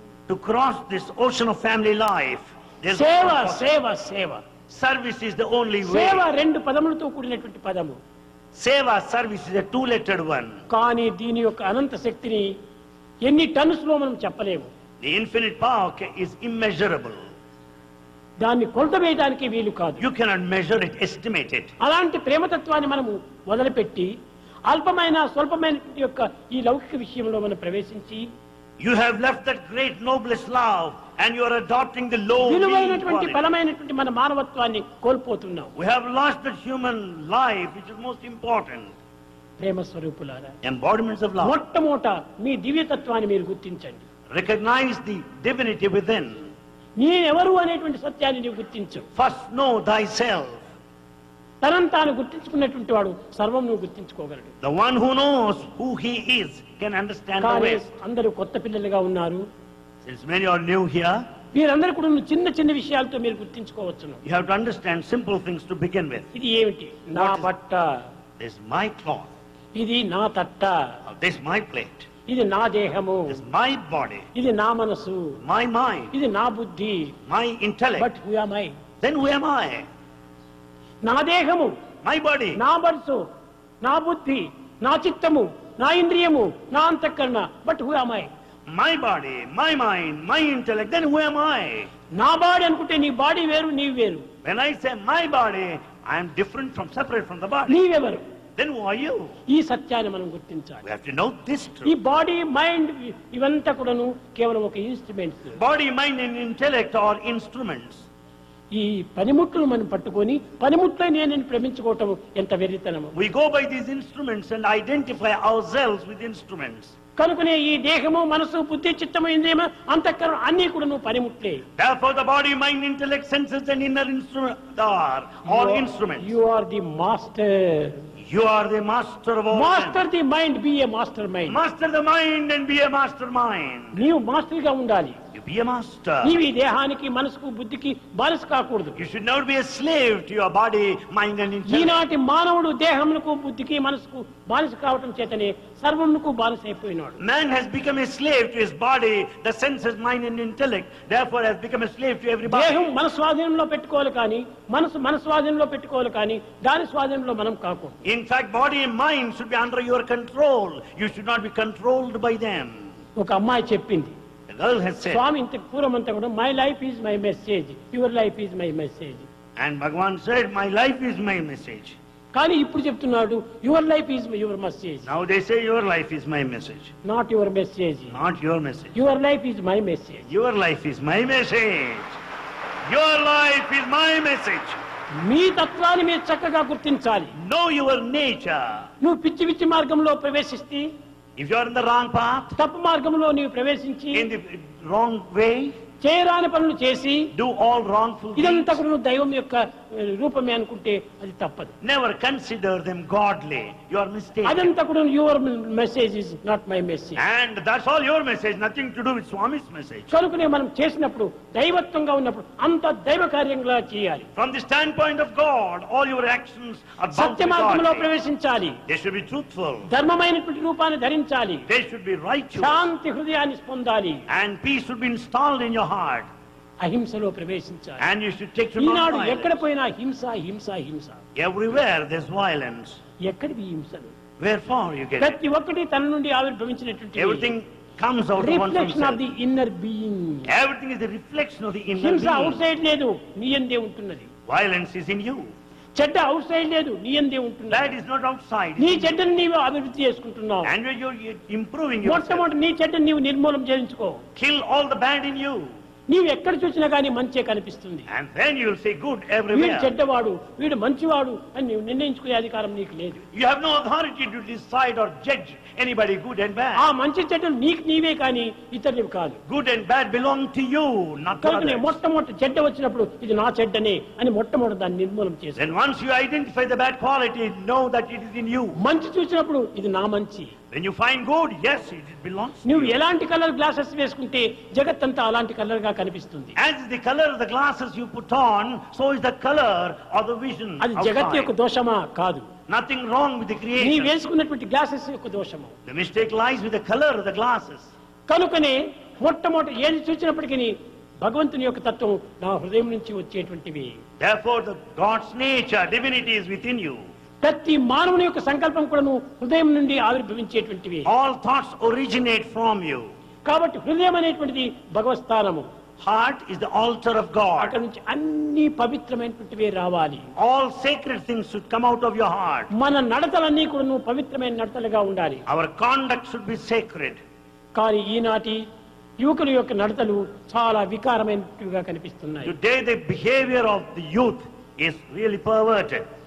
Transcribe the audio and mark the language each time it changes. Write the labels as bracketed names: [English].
[English] To cross this ocean of family life, there's [Telugu] సేవ [English] no possible- [Telugu] సేవ సేవ. [English] Service is the only way. [Telugu] సేవ 2 పదములతో కూడినటువంటి పదము. [English] Seva, service is a 2-lettered one. [Telugu] కానీ దీని యొక్క అనంత శక్తిని ఎన్ని టన్స్ లో మనం చెప్పలేము. [English] The infinite power is immeasurable. [Telugu] దాన్ని కొలత వేయడానికి వీలు కాదు. [English] You cannot measure it, estimate it. [Telugu] అలాంటి ప్రేమతత్వాన్ని మనము మొదలుపెట్టి అల్పమైన స్వల్పమైన యొక్క ఈ లౌకిక విషయంలో మనం ప్రవేశించి [English] You have left that great noblest love and you are adopting the low [Telugu] విలువైనటువంటి [English] quality. [Telugu] బలమైనటువంటి మన మానవత్వాన్ని కోల్పోతున్నాం. [English] We have lost that human life which is most important. [Telugu] ప్రేమ స్వరూపులారా, [English] Embodiments of love. [Telugu] మొట్టమొదట మీ దివ్యతత్వాన్ని మీరు గుర్తించండి. [English] Recognize the divinity within. [Telugu] నేనెవరు అనేటువంటి సత్యాన్ని నీవు గుర్తించు. [English] First know thyself. [Telugu] తనను తాను గుర్తించుకున్నటువంటి వాడు సర్వమును గుర్తించుకోగలడు. [English] The one who knows who he is can understand the [Telugu] కానీ [English] rest. [Telugu] అందరూ కొత్త పిల్లలుగా ఉన్నారు. [English] Since many are new here, [Telugu] మీరందరూ కూడా చిన్న చిన్న విషయాలతో మీరు గుర్తించుకోవచ్చును. [English] you have to understand simple things to begin with. [Telugu] ఇది ఏమిటి? నా బట్ట, [English] This is my cloth. [Telugu] ఇది నా తట్ట, [English] This is my plate. [Telugu] ఇది నా దేహము, [English] This is my body. [Telugu] ఇది నా మనసు, [English] My mind. [Telugu] ఇది నా బుద్ధి. [English] My intellect. But who am I? Then who am I? [Telugu] నా దేహము, [English] My body. [Telugu] నా మనసు, నా బుద్ధి, నా చిత్తము, నా ఇంద్రియము, నా అంతఃకరణ. [English] But who am I? My body, my mind, my intellect. Then who am I? [Telugu] నా బాడీ అనుకుంటే నీ బాడీ వేరు, నీవు వేరు. [English] When I say my body, I am different from, separate from the body. [Telugu] నీవెవరు? [English] Then who are you? [Telugu] ఈ సత్యాన్ని మనం గుర్తించాలి. [English] We have to know this [Telugu] ఈ [English] truth. [Telugu] బాడీ, మైండ్ ఇవంతా కూడాను కేవలం ఒక instruments. [English] Body, mind and intellect are instruments. [Telugu] ఈ పనిముట్లు మనం పట్టుకొని పనిముట్లే నేను ప్రేమించుకోవటం ఎంత వెర్రితనము. [English] We go by these instruments and identify ourselves with instruments. కనుకనే ఈ దేహము, మనసు, బుద్ధి, చిత్తము, ఇంద్రియము, అంతఃకరణ అన్ని కూడా నువ్వు పనిముట్లే. Therefore the body, mind, intellect, senses and inner instruments are all instruments. You are the master. You are the master of all. Master the mind, be a master mind. Master the mind and be a mastermind. [Telugu] నీవు master గా ఉండాలి. [English] You be a master. [Telugu] నీవు ఈ దేహానికి, మనసుకు, బుద్ధికి బానిస కాకూడదు. [English] You should not be a slave to your body, mind and intellect. [Telugu] ఈనాటి మానవుడు దేహమునకు, బుద్ధికి, మనసుకు బానిస కావటం చేతనే సర్వమునకు బానిస అయిపోయినాడు. [English] Man has become a slave to his body, the senses, mind and intellect. Therefore has become a slave to everybody. [Telugu] దేహం మన స్వాధీనంలో పెట్టుకోవాలి కానీ, మనసు మన స్వాధీనంలో పెట్టుకోవాలి కానీ, దాని స్వాధీనంలో మనం కాకూడదు. [English] In fact, body and mind should be under your control. You should not be controlled by them. [Telugu] ఒక అమ్మాయి చెప్పింది, [English] The girl has said, [Telugu] స్వామి ఇంత పూర్వమంతా కూడా [English] my life is my message, [Telugu] your life is my message. [English] and Bhagavan said, my life is my message. [Telugu] కానీ ఇప్పుడు చెప్తున్నాడు [English] Your life is your message. Now they say your life is my message. Not your message, Not your message. Your life is my message. Your life is my message. Your life is my message. [Telugu] మీ తత్వాన్ని మీరు చక్కగా గుర్తించాలి. [English] Know your nature. [Telugu] నువ్వు పిచ్చి పిచ్చి మార్గంలో ప్రవేశిస్తే, [English] If you are in the wrong path, [Telugu] తప్పు మార్గంలో నీవు ప్రవేశించి [English] in the wrong way, [Telugu] చేయరాని పనులు చేసి [English] do all wrongful [Telugu] ఇదంతా [English] things, [Telugu] కూడా నువ్వు దైవం యొక్క రూపమే అనుకుంటే అది తప్పదు. [English] never consider them godly. You are mistaken. [Telugu] అదంతా కూడా [English] Your message is not my message. And that's all your message, nothing to do with Swami's message. [Telugu] కనుకనే మనం చేసినప్పుడు దైవత్వంగా ఉన్నప్పుడు అంత దైవ కార్యంగా చేయాలి. [English] From the standpoint of God, all your actions are bound to [Telugu] Satya [English] be [Telugu] మార్గంలో [English] godly. [Telugu] ప్రవేశించాలి. [English] They should be truthful. [Telugu] ధర్మమైనటువంటి రూపాన్ని ధరించాలి. [English] They should be righteous. [Telugu] శాంతి హృదయాన్ని పొందాలి. [English] And peace should be installed in your heart. [Telugu] అహింసలో ప్రవేశించాలి. [English] And you should take to [Telugu] ఈనాడు ఎక్కడ [English] non-violence. [Telugu] పోయినా హింస హింస హింస. [English] Everywhere there's violence. [Telugu] ఎక్కడివి హింసలు? [English] Wherefore you get it. [Telugu] ప్రతి ఒక్కటి తన నుండి ఆవిర్భవించినటువంటి [English] Everything comes out of one's reflection of self. The inner being. Everything is the reflection of the inner [Telugu] హింస అవుట్ [English] being. [Telugu] సైడ్ లేదు, నీ యందే ఉంటున్నది. [English] Violence is in you. [Telugu] చెడ్డ [English] outside [Telugu] లేదు, నీ యందే ఉంటున్నది. [English] That is not outside. [Telugu] నీ చెడ్డను నీవు అభివృద్ధి చేసుకుంటున్నావు. [English] And you're improving yourself. [Telugu] మొట్టమొదటి నీ చెడ్డను నీవు నిర్మూలన చేయించుకో. [English] Kill all the bad in you. [Telugu] నీవు ఎక్కడ చూసినా కానీ మంచే కనిపిస్తుంది. [English] And then you'll see good [Telugu] వీడు [English] everywhere. [Telugu] చెడ్డవాడు, వీడు మంచివాడు అని నీవు నిర్ణయించుకునే అధికారం నీకు లేదు. [English] You have no authority to decide or judge anybody good and [Telugu] ఆ [English] bad. [Telugu] మంచి చెడ్డలు నీకు నీవే కానీ ఇతరులు కాదు. [English] Good and bad belong to you, not to [Telugu] కనుకనే [English] others. [Telugu] మొట్టమొదటి చెడ్డ వచ్చినప్పుడు ఇది నా చెడ్డనే అని మొట్టమొదటి దాన్ని నిర్మూలన చేసి, [English] Then once you identify the bad quality, know that it is in you. [Telugu] మంచి చూసినప్పుడు ఇది నా మంచి. [English] When you find good, yes, it belongs to [Telugu] నువ్వు [English] you. [Telugu] ఎలాంటి కలర్ గ్లాసెస్ వేసుకుంటే జగత్తంతా అలాంటి కలర్ గా కనిపిస్తుంది. [English] As is the color of the glasses you put on, so is the color of the vision [Telugu] అది జగత్ యొక్క [English] outside. [Telugu] దోషమా? కాదు. [English] Nothing wrong with the [Telugu] నీ [English] creation. [Telugu] వేసుకున్నటువంటి గ్లాసెస్ యొక్క దోషము. [English] The mistake lies with the color of the glasses. [Telugu] కనుకనే మొట్టమొదటి ఏది చూసినప్పటికీ భగవంతుని యొక్క తత్వం నా హృదయం నుంచి వచ్చేటువంటివి. [English] Therefore, the God's nature, divinity is within you. [Telugu] ప్రతి మానవుని యొక్క సంకల్పం కూడా హృదయం నుండి ఆవిర్భవించేటువంటివి. [English] All thoughts originate from you. [Telugu] కాబట్టి హృదయం అనేటువంటిది భగవత్ స్థానము. [English] Heart is the altar of [Telugu] అక్కడ [English] God. [Telugu] నుంచి అన్ని పవిత్రమైనటువంటివే రావాలి. [English] All sacred things should come out of your heart. [Telugu] మన నడతలన్నీ కూడా పవిత్రమైన నడతలుగా ఉండాలి. [English] Our conduct should be sacred. [Telugu] కానీ ఈనాటి యువకుల యొక్క నడతలు చాలా వికారమైనట్టుగా కనిపిస్తున్నాయి. [English] Today the behavior of the youth is really perverted.